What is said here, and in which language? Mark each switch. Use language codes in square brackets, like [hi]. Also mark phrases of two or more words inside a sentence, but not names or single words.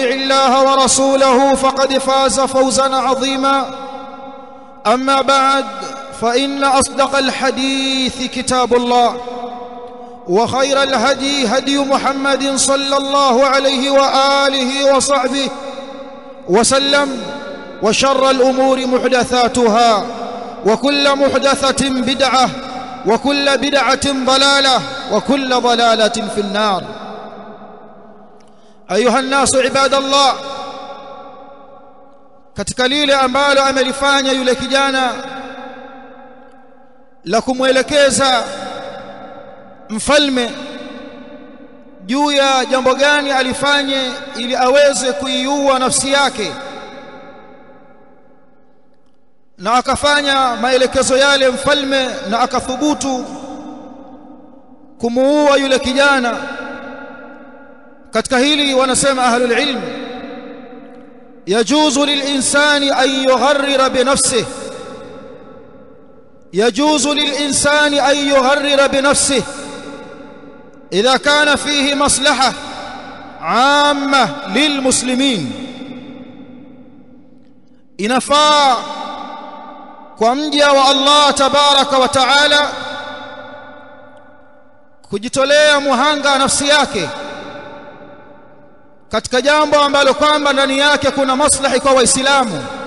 [ar] الله ورسوله فقد فاز فوزا عظيما أما بعد فإن أصدق الحديث كتاب الله وخير الهدي هدي محمد صلى الله عليه وآله وصحبه وسلم وشر الأمور محدثاتها وكل محدثة بدعة وكل بدعة ضلالة وكل ضلالة في النار أيها الناس عباد الله [sw] katika lile ambalo amelifanya yule kijana la kumwelekeza mfalme juu ya jambo gani alifanye ili aweze kuiua nafsi yake, na akafanya maelekezo yale mfalme na akathubutu kumuua yule kijana. Katika hili wanasema [ar] أهل العلم يجوز للإنسان أن يغرر بنفسه يجوز للإنسان أن يغرر بنفسه إذا كان فيه مصلحة عامة للمسلمين. [sw] inafaa kwa mja wa Allah [ar] تبارك وتعالى [sw] kujitolea muhanga nafsi yake katika jambo ambalo kwamba ndani yake kuna maslahi kwa Waislamu,